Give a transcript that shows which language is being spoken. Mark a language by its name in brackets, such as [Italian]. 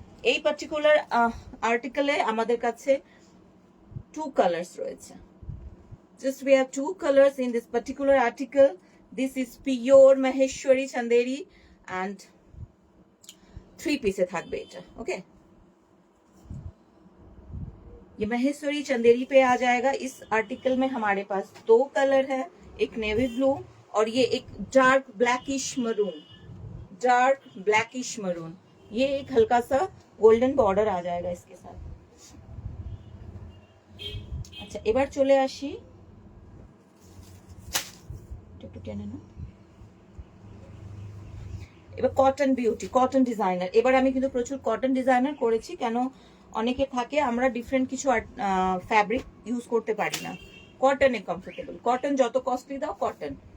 [Bangla] এই পার্টিকুলার আর্টিকেলে আমাদের কাছে 2 কালার্স রয়েছে, [English] just we have 2 colors in this particular article. This is pure Maheshwari Chanderi and 3 piece [Bangla] থাকবে এটা। [Hindi] ओके, ये महेश्वरी चंदेरी पे आ जाएगा। इस आर्टिकल में हमारे पास 2 कलर है, एक नेवी ब्लू और ये एक dark blackish maroon, dark blackish maroon. ये एक हल्का सा गोल्डन बॉर्डर आ जाएगा इसके साथ। [Bangla] अच्छा, এবার চলে আসি, একটু টেনে নাও। এবার কটন বিউটি, কটন ডিজাইনার। এবার আমি কিন্তু প্রচুর কটন ডিজাইনার করেছি, কেন অনেকে থাকে আমরা ডিফারেন্ট কিছু ফ্যাব্রিক ইউজ করতে পারি না, কটনে কমফোর্টেবল, কটন যত কস্টলি দাও কটন।